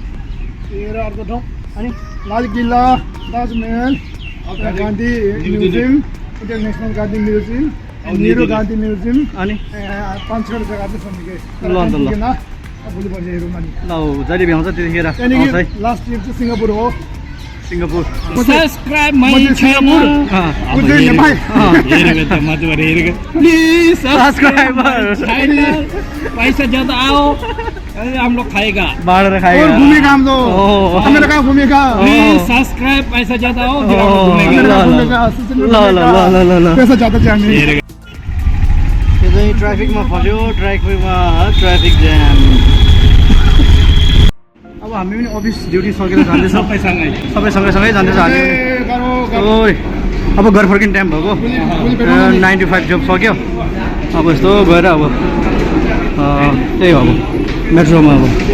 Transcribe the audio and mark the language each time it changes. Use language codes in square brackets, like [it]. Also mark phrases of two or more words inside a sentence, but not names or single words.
[ne] अर्को ठाउँ अनि लाल किल्ला ताजमहल गान्धी म्युजियम इन्टरनेसनल गान्धी म्युजियम नेहरू गान्धी म्युजियम अनि 5-6 जग्गा चाहिँ छन् ल अन्त ल भोलि पर्सि हेरौँ अनि ल जहिले भ्याउँछ त्यतिखेर आउँछ है [en] last trip [ne] चाहिँ सिङ्गापुर हो सिङ्गापुर [en] Subscribe my [ne] सिङ्गापुर नेपाल [en] Please सब्सक्राइबर [hi] पैसा ज्यादा आओ हम लोग खाएगा [ne] बाँडेर [hi] और खाएगा घूमेगा हम लोग हमें कहाँ घूमेगा [en] Please subscribe [hi] पैसा ज्यादा आओ फिर हम लोग घूमेगा पैसा ज्यादा चाहिए [ne] यो चाहिँ ट्राफिकमा फस्यो [en] traffic jam [ne] अब हामी पनि [en] office duty [ne] सकेर जाँदैछौँ सबै सँगै जाँदैछ हामी ओइ अब घर फर्किने टाइम भएको 9 to 5 जब सक्यो अब यस्तो गएर अब त्यही हो अब मेट्रोमा अब